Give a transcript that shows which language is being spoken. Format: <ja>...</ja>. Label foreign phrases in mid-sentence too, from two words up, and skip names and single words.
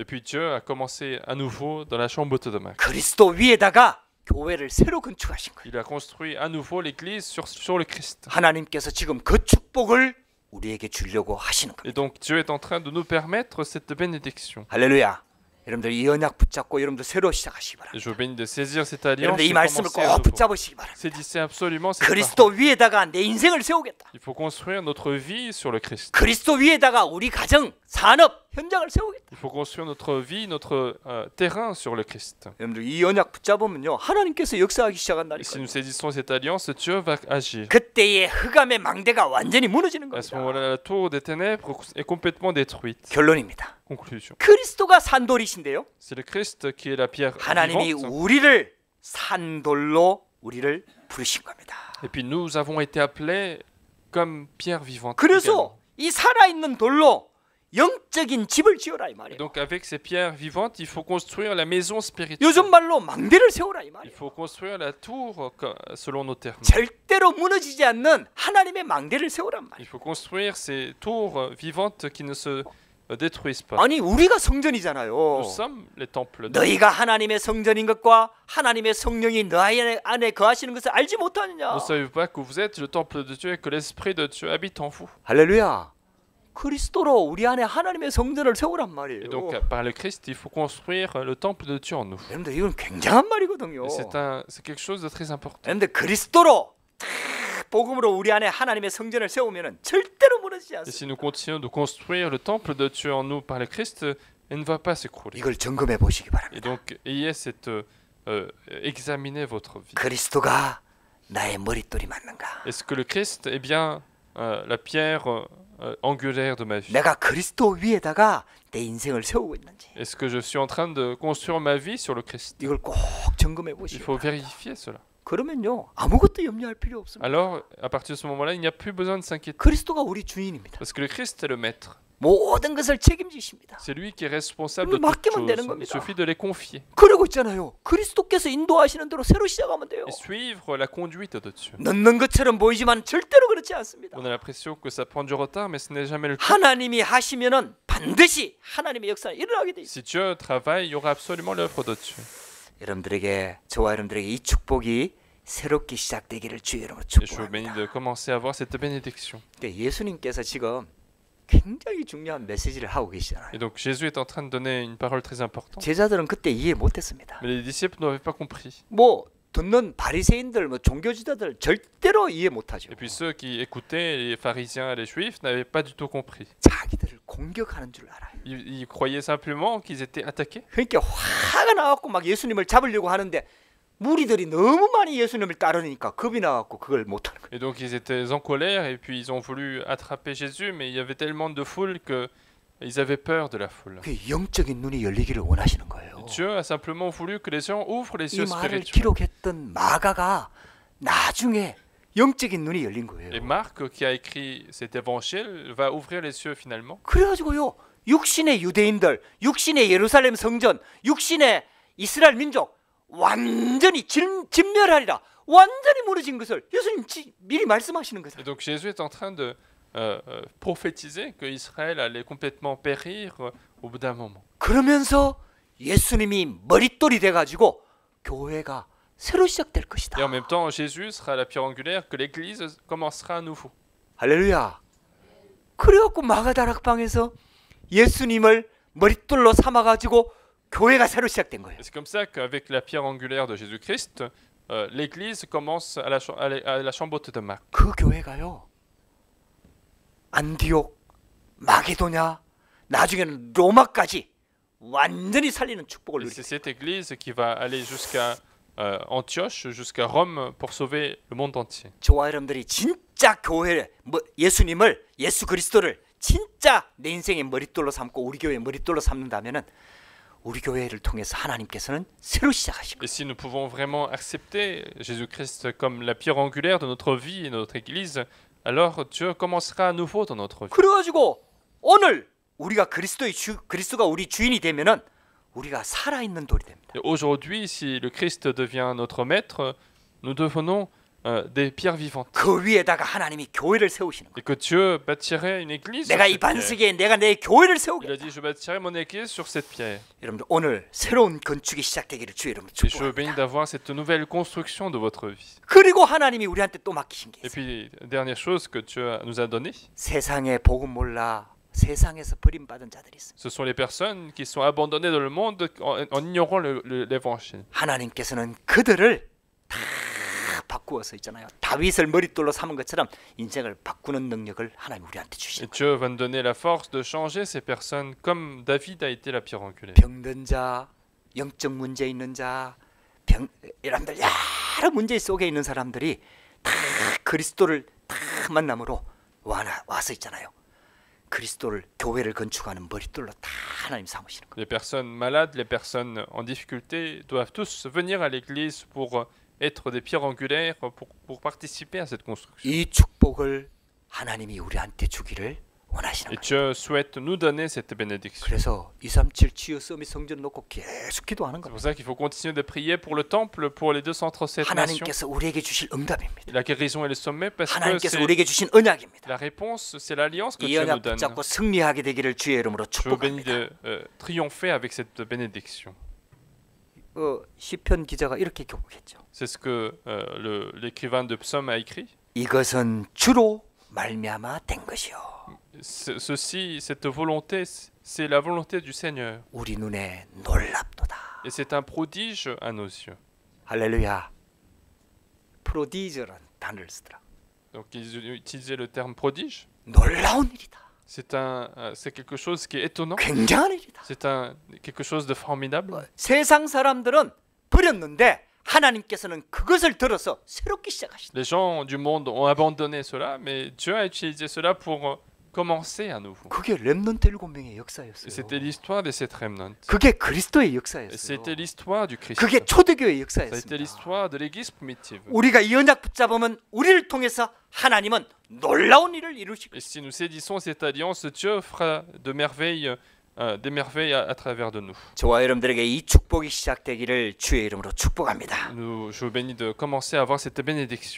<fr>Et puis Dieu a commencé à nouveau dans la chambre haute de Mac.</fr> <ko>그리스도 위에다가 교회를 새로 건축하신 거예요.</ko> <fr>Il a construit à nouveau l'église sur le Christ.</fr> <ko>하나님께서 지금 그 축복을 우리에게 주려고 하시는</ko> <fr>Et</fr> <ko>겁니다.</ko> <fr>donc Dieu est en train de nous permettre cette bénédiction.</fr> <ko>할렐루야. 여러분들 이 언약 붙잡고 여러분들 새로 시작하시기</ko> <fr>Et</fr> <ko>바랍니다.</ko> <fr>je vous bénis de saisir cette alliance</fr> <ko>여러분들 이</ko> <fr>et</fr> <ko>말씀을</ko> <fr>commencer à</fr> <ko>꼭</ko> <fr>nouveau.</fr> <ko>붙잡으시기 바랍니다.</ko> <fr>Saisissez absolument cette</fr> <ko>그리스도</ko> <fr>parole.</fr> <ko>위에다가 내 인생을 세우겠다.</ko> <fr>Il faut construire notre vie sur le Christ.</fr> <ko>그리스도 위에다가 우리 가정, 산업, 현장을 세우겠다.</ko> <fr>Il faut construire notre vie, notre terrain sur le Christ.</fr> <ko>여러분들 이 언약 붙잡으면요, 하나님께서 역사하기</ko> <fr>Et si</fr> <ko>시작한다니까요.</ko> <fr>nous saisissons cette alliance, Dieu va agir.</fr> <ko>그때의 흑암의 망대가 완전히 무너지는</ko> <fr>À ce</fr> <ko>겁니다.</ko> <fr>moment-là, la tour des ténèbres est complètement détruite.</fr> <ko>결론입니다.</ko> <fr>Conclusion.</fr> <ko>그리스도가 산돌이신데요,</ko> <fr>C'est le Christ qui est la pierre</fr> <ko>하나님이</ko> <fr>vivante.</fr> <ko>우리를 산돌로 우리를 부르신 겁니다.</ko> <fr>Et puis nous avons été appelés comme pierre vivante. également.</fr> <ko>그래서 이 살아있는 돌로 영적인 집을 지어라 이 말이에요.</ko> <fr>Donc avec ces pierres vivantes, il faut construire la maison spirituelle.</fr> <ko>요즘 말로 망대를 세우라 이</ko> <fr>Il</fr> <ko>말이에요.</ko> <fr>faut construire la tour selon nos termes.</fr> <ko>절대로 무너지지 않는 하나님의 망대를 세우란</ko> <fr>Il</fr> <ko>말이에요.</ko> <fr>faut construire ces tours vivantes qui ne se détruisent pas.</fr> <ko>아니 우리가 성전이잖아요.</ko> <fr>Nous sommes les temples. de Dieu.</fr> <ko>너희가 하나님의 성전인 것과 하나님의 성령이 너희 안에 거하시는 것을 알지 못하느냐.</ko> <fr>Ne savez-vous pas que vous êtes le temple de Dieu et que l'Esprit de Dieu habite en vous?</fr> <ko>할렐루야. 그리스도로 우리 안에 하나님의 성전을 세우란 말이에요.</ko> <fr>Et donc par le Christ, il faut construire le temple de Dieu en nous.</fr> <ko>여러분들 이건 굉장한 말이거든요.</ko> <fr>Et c'est quelque chose de très important.</fr> <ko>여러분들 그리스도로 복음으로 우리 안에 하나님의 성전을 세우면은 절대로 무너지지</ko> <fr>Et</fr> <ko>않습니다.</ko> <fr>si nous continuons de construire le temple de Dieu en nous par le Christ, il ne va pas s'écrouler.</fr> <ko>이걸 점검해 보시기</ko> <fr>Et</fr> <ko>바랍니다.</ko> <fr>donc ayez cette examinez votre vie.</fr> <ko>그리스도가 나의 머릿돌이 맞는가?</ko> <fr>Est-ce que le Christ est bien la pierre angulaire de ma vie?</fr> <ko>내가 그리스도 위에다가 내 인생을 세우고 있는지</ko> <fr>Est-ce que je suis en train de construire ma vie sur le Christ?</fr> <ko>이걸 꼭 점검해</ko> <fr>Il</fr> <ko>보시기</ko> <fr>faut</fr> <ko>바랍니다.</ko> <fr>vérifier cela.</fr> <ko>그러면요 아무것도 염려할 필요 없습니다.</ko> <fr>Alors, à partir de ce moment-là, il n'y a plus besoin de s'inquiéter.</fr> <ko>그리스도가 우리 주인입니다.</ko> <fr>Parce que le Christ est le maître.</fr> <ko>모든 것을 책임지십니다.</ko> <fr>C'est lui qui est responsable de</fr> <ko>그럼</ko> <fr>toutes</fr> <ko>맡기면 되는</ko> <fr>choses. Il</fr> <ko>겁니다.</ko> <fr>suffit de les confier.</fr> <ko>그러고 있잖아요. 그리스도께서 인도하시는 대로 새로 시작하면 돼요.</ko> <fr>Et suivre la conduite de Dieu.</fr> <ko>늦는 것처럼 보이지만 절대로 그렇지 않습니다.</ko> <fr>On a l'impression que ça prend du retard, mais ce n'est jamais le cas.</fr> <ko>하나님이 하시면은 반드시 하나님의 역사는 일어나게 돼 있어요.</ko> <fr>Si Dieu travaille, il y aura absolument l'œuvre de Dieu.</fr> <ko>여러분들에게 저와 여러분들에게 이 축복이 새롭게 시작되기를 주의 이름으로</ko> <fr>Et je vous bénis</fr> <ko>축복합니다.</ko> <fr>de commencer à voir cette bénédiction.</fr> <ko>근데 예수님께서 지금 굉장히 중요한 메시지를 하고 계시잖아요.</ko> <fr>Et donc Jésus est en train de donner une parole très importante.</fr> <ko>제자들은 그때 이해 못했습니다.</ko> <fr>Mais les disciples n'avaient pas compris.</fr> <ko>뭐 듣는 바리새인들, 뭐 종교지도자들 절대로 이해 못하죠.</ko> <fr>Et puis ceux qui écoutaient, les pharisiens et les juifs, n'avaient pas du tout compris.</fr> <ko>자기들을 공격하는 줄 알아요.</ko> <fr>Ils croyaient simplement qu'ils étaient attaqués.</fr> <ko>그러니까 화가 나갖고 막 예수님을 잡으려고 하는데 무리들이 너무 많이 예수님을 따르니까 겁이 나갖고 그걸 못하는 거예요.</ko> <fr>Et donc ils étaient en colère et puis ils ont voulu attraper Jésus, mais il y avait tellement de foule que ils avaient peur de la foule.</fr> <ko>그 영적인 눈이 열리기를 원하시는 거예요.</ko> <fr>Et Dieu a simplement voulu que les gens ouvrent les</fr> <ko>이</ko> <fr>yeux</fr> <ko>말을</ko> <fr>spirituels.</fr> <ko>기록했던 마가가 나중에 영적인 눈이 열린 거예요.</ko> <fr>Et Marc, qui a écrit cet évangile, va ouvrir les yeux finalement.</fr> <ko>그래가지고요 육신의 유대인들, 육신의 예루살렘 성전, 육신의 이스라엘 민족 완전히 진멸하리라 완전히 무너진 것을 예수님 미리 말씀하시는 거죠.</ko> <fr>Et donc Jésus est en train de prophétiser que Israël allait complètement périr au bout d'un moment.</fr> <ko>그러면서 예수님이 머릿돌이 돼가지고 교회가 새로 시작될 것이다.</ko> <fr>Et en même temps, Jésus sera la pierre angulaire, que l'Église commencera à nouveau.</fr> <ko>할렐루야. 그래갖고 마가다락방에서 예수님을 머릿돌로 삼아가지고 교회가 새로 시작된 거예요.</ko> <fr>Et c'est comme ça qu'avec la pierre angulaire de Jésus-Christ, l'Église commence à la chambre haute de Marc.</fr> <ko>그 교회가요, 안디옥, 마게도냐, 나중에는 로마까지 완전히 살리는 축복을</ko> <fr>Et c'est</fr> <ko>누리게.</ko> <fr>cette Église qui va aller jusqu'à Antioche, jusqu'à Rome pour sauver le monde entier.</fr> <ko>저와 여러분들이 진짜 교회를, 예수님을, 예수 그리스도를 진짜 내 인생의 머릿돌로 삼고 우리 교회의 머릿돌로 삼는다면은 우리 교회를 통해서 하나님께서는 새로 시작하실 거예요.</ko> <fr>Et si nous pouvons vraiment accepter Jésus-Christ comme la pierre angulaire de notre vie et de notre Église, alors Dieu commencera à nouveau dans notre vie.</fr> <ko>그래가지고 오늘 우리가 그리스도가 우리 주인이 되면은 우리가 살아있는 돌이 됩니다.</ko> <fr>Et aujourd'hui, si le Christ devient notre maître, nous devenons des pierres vivantes.</fr> <ko>그 위에다가 하나님이 교회를 세우시는 거예요.</ko> <fr>Et que Dieu bâtirait une église sur</fr> <ko>내가 이</ko> <fr>cette pierre.</fr> <ko>반석에 내가 내 교회를</ko> <fr>Il</fr> <ko>세우겠다.</ko> <fr>a dit, je bâtirai mon église sur cette pierre.</fr> <ko>여러분들 오늘 새로운 건축이 시작되기를 주의 이름으로</ko> <fr>Et je veux bénis</fr> <ko>축복합니다.</ko> <fr>d'avoir cette nouvelle construction de votre vie.</fr> <ko>그리고 하나님이 우리한테 또 맡기신 게</ko> <fr>Et</fr> <ko>있어요.</ko> <fr>puis, dernière chose que Dieu nous a donné,</fr> <ko>세상에 복음 몰라 세상에서 버림받은 자들이 있어요.</ko> <fr>ce sont les personnes qui sont abandonnées dans le monde en ignorant l'évangile.</fr> <ko>하나님께서는 그들을 다 바꾸어서 있잖아요. 다윗을 머릿돌로 삼은 것처럼 인생을 바꾸는 능력을 하나님 우리한테</ko> <fr>Et</fr> <ko>주시는 거예요.</ko> <fr>Dieu va nous donner la force de changer ces personnes comme David a été la pierre angulaire.</fr> <ko>병든 자, 영적 문제 있는 자, 여러분들 여러 문제 속에 있는 사람들이 다 그리스도를 다 만남으로 와서 있잖아요. 그리스도를 교회를 건축하는 머릿돌로 다 하나님 삼으시는 거예요.</ko> <fr>Les personnes malades, les personnes en difficulté doivent tous venir à l'église pour être des pierres angulaires, pour participer à cette construction.</fr> <ko>이 축복을 하나님이 우리한테 주기를 원하시는</ko> <fr>Et</fr> <ko>거예요.</ko> <fr>Dieu souhaite nous donner cette bénédiction.</fr> <ko>그래서 237 치유 서밋 성전 놓고 계속 기도하는</ko> <fr>C'est</fr> <ko>겁니다.</ko> <fr>pour ça qu'il faut continuer de prier pour le temple, pour les 237 nations.</fr> <ko>하나님께서 우리에게 주실 응답입니다.</ko> <fr>La guérison et le sommet, parce que</fr> <ko>하나님께서</ko> <fr>c'est</fr> <ko>우리에게 주신 언약입니다.</ko> <fr>la réponse, c'est l'alliance que</fr> <ko>이</ko> <fr>Dieu nous</fr> <ko>언약</ko> <fr>donne.</fr> <ko>붙잡고 승리하게 되기를 주의 이름으로</ko> <fr>Je vous bénis</fr> <ko>축복합니다.</ko> <fr>de triompher avec cette bénédiction.</fr> <ko>시편 기자가 이렇게 교목했죠.</ko> <fr>C'est ce que l'écrivain de Psaume a écrit.</fr> <ko>이것은 주로 말미암아 된 것이요.</ko> <fr>Ceci, cette volonté, c'est la volonté du Seigneur.</fr> <ko>우리 눈에 놀랍도다.</ko> <fr>Et c'est un prodige à nos yeux.</fr> <ko>할렐루야. 프로디저라는 단어를 쓰더라.</ko> <fr>Donc ils utilisaient le terme prodige.</fr> <ko>놀라운 일이다.</ko> <fr>C'est quelque chose qui est étonnant.</fr> <ko>굉장한 일이다.</ko> <fr>C'est quelque chose de formidable.</fr> <ko>세상 사람들은 버렸는데 하나님께서는 그것을 들어서 새롭게 시작하시다.</ko> <fr>Les gens du monde ont abandonné cela, mais Dieu a utilisé cela pour commencer à nouveau.</fr> <ko>그게 렘넌트 7명의 역사였어요.</ko> <fr>Et c'était l'histoire de cette remnant.</fr> <ko>그게 그리스도의</ko> <fr>Et</fr> <ko>역사였어요.</ko> <fr>c'était l'histoire du Christ.</fr> <ko>그게 초대교회의</ko> <fr>Ça a été</fr> <ko>역사였습니다.</ko> <fr>l'histoire de l'église primitive.</fr> <ko>우리가 이 언약 붙잡으면 우리를 통해서 하나님은 놀라운 일을 이루실</ko> <fr>Et</fr> <ko>것입니다.</ko> <fr>si nous saisissons cette alliance, Dieu fera des merveilles à travers de nous.</fr> <ko>저와 여러분들에게 이 축복이 시작되기를 주의 이름으로 축복합니다.</ko> <fr>Je vous bénis de commencer à avoir cette bénédiction.</fr>